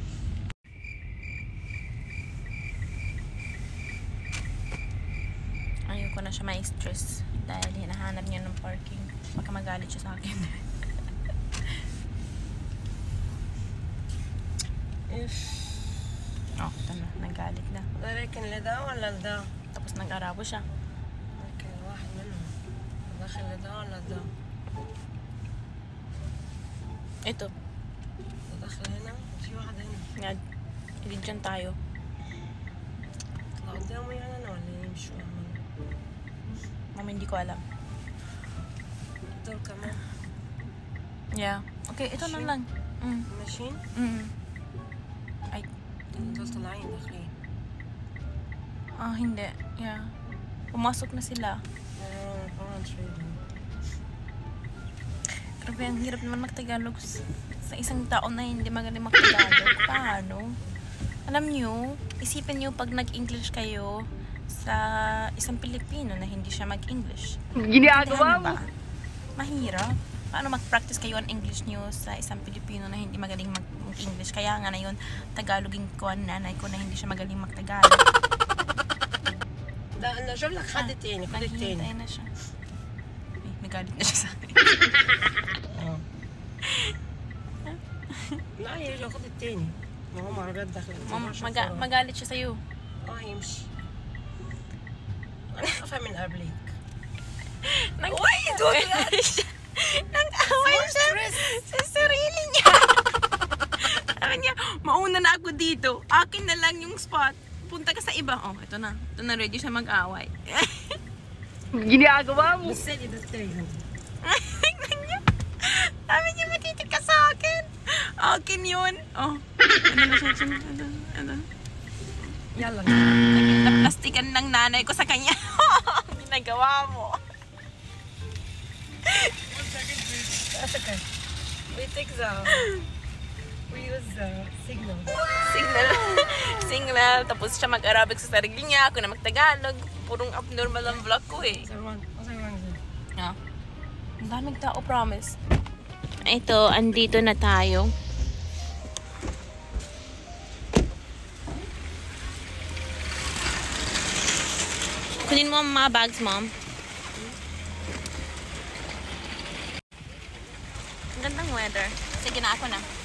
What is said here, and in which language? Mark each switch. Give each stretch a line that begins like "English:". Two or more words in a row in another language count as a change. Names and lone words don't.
Filipino: Ayoko na siya may stress dahil hinahanap niya ng parking. Baka magalit siya sa akin. Oh, ito na. Nagalit na.
Arabic: لكن لده ولا لده؟
Filipino: Tapos nag-arabo siya.
Arabic: لكن واحد منهم داخل لده ولا لده؟
Filipino: Ito.
Arabic: داخل هنا وفي واحد هنا.
Filipino: Hindi dyan tayo.
Arabic: طلع قدامه يعني أنا ولا يمشوا يعملوا؟
Filipino: Mama, hindi ko alam.
Arabic: دول كمان.
Filipino: Yeah. Okay, ito na lang.
Arabic: ماشيين؟
Filipino: Ay.
Arabic: دول طالعين داخلين.
Filipino: Hindi. Yeah. Pumasok na sila. Grabe, ang hirap naman mag-Tagalog sa isang tao na hindi magaling mag-Tagalog. Paano? Alam nyo, isipin nyo pag nag-English kayo sa isang Pilipino na hindi siya mag-English. Ginagawa mo? Mahirap. Paano mag-practice kayo ang English nyo sa isang Pilipino na hindi magaling mag-English? Kaya nga na yun, Tagalogin ko ang nanay ko na hindi siya magaling mag-Tagalog.
Arabic: نجيب لك حد تاني خد التاني.
Filipino: naghihintay na siya. Ay, nagalit na siya sa akin.
Arabic: لا يرجع خد التاني. ما هم عربيات داخل.
Filipino: Magalit siya sa'yo.
Arabic: يمشي. انا خايفه من قبلك.
Filipino: Uy! Nag-away siya sa sarili niya. Sabi niya, mauna na ako dito. Akin na lang yung spot. Punta ka sa iba. Oh, ito na. Ito na, ready siya mag-away. Ginagawa mo.
Arabic: بس سالي ده التاني.
Filipino: Sabi niya, matitig ka sa akin. Akin yun. Oh. Ano na siya? Ano?
Arabic: يلا.
Filipino: Naplastikan ng nanay ko sa kanya. Ginagawa mo.
English: That's okay. We take we use the signal. Signal.
Filipino: Tapos siya mag-Arabic sa sarili niya. Ako na mag-Tagalog. Purong abnormal ang vlog ko eh.
English: What's wrong with it?
Filipino: Ah. Ang daming tao, promise. Ito, andito na tayo. Kunin mo ang mga bags, mom. Ang gandang weather. Sige na, ako na.